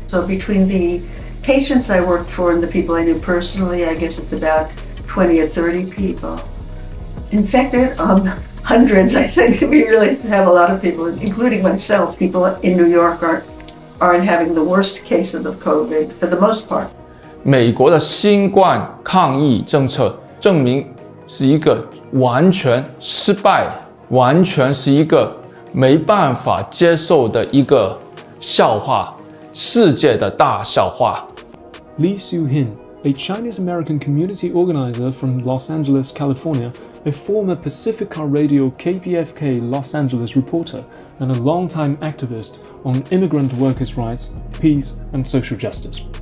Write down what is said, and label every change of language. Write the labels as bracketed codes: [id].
[en] So between the patients I worked for and the people I knew personally, I guess it's about 20 or 30 people. In fact, hundreds, I think. We really have a lot of people, including myself. People in New York aren't having the worst cases of COVID for the most part. [zh] 美国的新冠抗疫政策证明是一个完全失败，完全是一个没办法接受的一个笑话，世界的大笑话。 [en] Lee Siu Hin, a Chinese-American community organizer from Los Angeles, California, a former Pacifica Radio KPFK Los Angeles reporter, and a longtime activist on immigrant workers' rights, peace, and social justice.